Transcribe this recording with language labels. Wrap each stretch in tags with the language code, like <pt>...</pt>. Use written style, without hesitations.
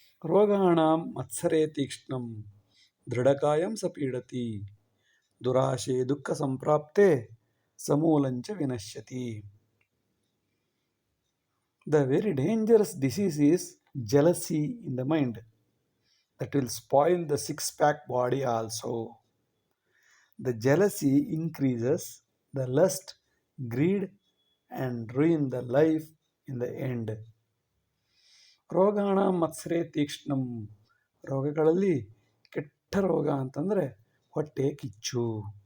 <sa>ರೋಗಾಣಾಂ ಮತ್ಸರೇ ತೀಕ್ಷ್ಣಂ ದೃಢಕಾಯಂ ಸ ಪೀಡತಿ, ದುರಾಶೆ ದುಃಖ ಸಂಪ್ರಾಪ್ತೆ ಸಮೂಲಂಚ ವಿನಶ್ಯತಿ.</sa> <en>The very dangerous disease is jealousy in the mind that will spoil the 6-pack body also. The jealousy increases the lust, greed and ruin the life in the end.</en> <sa>ರೋಗಾಣ ಮತ್ಸರೇ ತೀಕ್ಷ್ಣಂ.</sa> <kn>ರೋಗಗಳಲ್ಲಿ ಕೆಟ್ಟ ರೋಗ ಅಂತಂದರೆ ಹೊಟ್ಟೆ ಕಿಚ್ಚು.</kn>